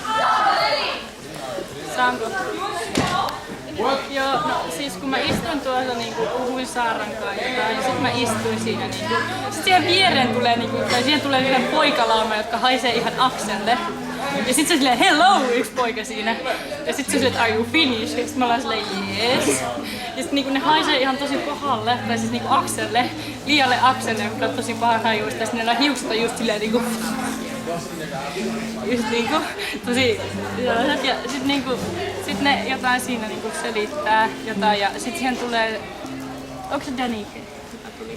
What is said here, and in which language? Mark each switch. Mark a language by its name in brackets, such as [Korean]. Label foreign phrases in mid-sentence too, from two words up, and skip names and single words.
[Finnish] Saanko? Joo, no siis kun mä istuin tuossa niinku puhuin Saaran kanssa jotain, ja sit mä istuin siinä niinku. Sit siihen viereen tulee niinku, tai siihen tulee yhden poikalauma, jotka haisee ihan Akselle. Ja sit se silleen hello yksi poika siinä. Ja sit se silleen, [English] are you finished? [Finnish] Ja sit mä ollaan silleen yes. Ja sit niinku ne haisee ihan tosi pahalle, tai siis niinku Akselle, liialle Akselle, joka on tosi pahan hajuista. Ja sit niillä hiukset on just silleen niinku just niinku tosi sellaiset ja sit niinku sit ne jotain siinä niinku selittää jotain ja sit siihen tulee onko se Danike joka tuli?